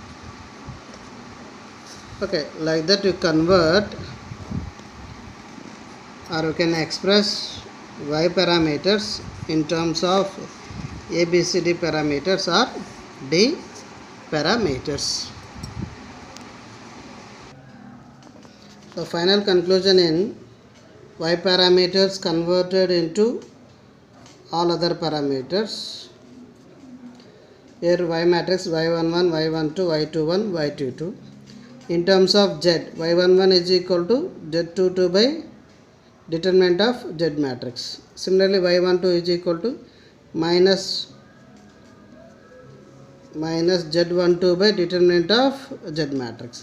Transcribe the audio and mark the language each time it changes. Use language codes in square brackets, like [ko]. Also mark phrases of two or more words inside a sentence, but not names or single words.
[en] Okay, like that you convert, or you can express y parameters in terms of ABCD parameters or D parameters. The final conclusion in y parameters converted into all other parameters. Here y matrix y11, y12, y21, y22. In terms of z, y11 is equal to z22 by determinant of z matrix. Similarly, y12 is equal to minus z12 by determinant of z matrix.